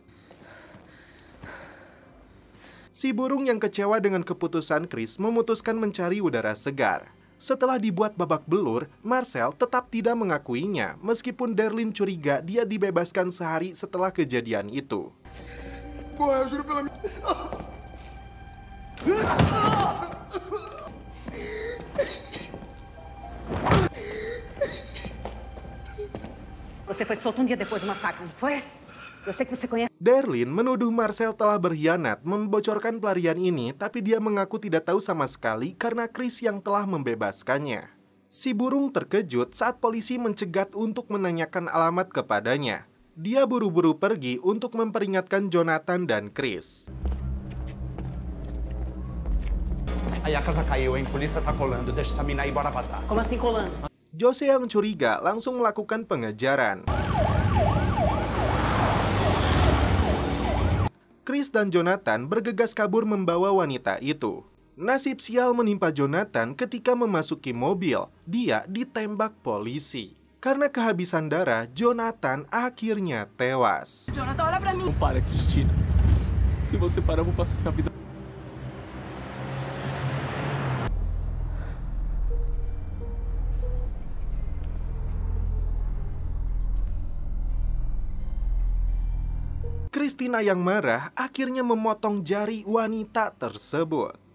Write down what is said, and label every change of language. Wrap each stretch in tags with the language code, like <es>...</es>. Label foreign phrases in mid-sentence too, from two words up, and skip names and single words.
<id>Si burung yang kecewa dengan keputusan Chris memutuskan mencari udara segar. Setelah dibuat babak belur, Marcel tetap tidak mengakuinya meskipun Darlene curiga dia dibebaskan sehari setelah kejadian itu.</id> <pt>Porra, eu juro pela minha... Você foi solto dia depois do massacre, não foi? Eu sei que você conhece.</pt> <id>Darlene menuduh Marcel telah berkhianat membocorkan pelarian ini, tapi dia mengaku tidak tahu sama sekali karena Chris yang telah membebaskannya. Si burung terkejut saat polisi mencegat untuk menanyakan alamat kepadanya. Dia buru-buru pergi untuk memperingatkan Jonathan dan Chris.</id> <pt>Aí a casa caiu, hein? Polícia tá colando. Deixa essa mina aí, bora passar. Como assim colando?</pt> <id>Jose yang curiga langsung melakukan pengejaran. Chris dan Jonathan bergegas kabur membawa wanita itu. Nasib sial menimpa Jonathan ketika memasuki mobil. Dia ditembak polisi. Karena kehabisan darah, Jonathan akhirnya tewas.</id> <pt>Jonathan, olha pra mim. Não para, Cristina. Se você parar, eu vou passar a vida...</pt> <id>Christina yang marah akhirnya memotong jari wanita tersebut.</id>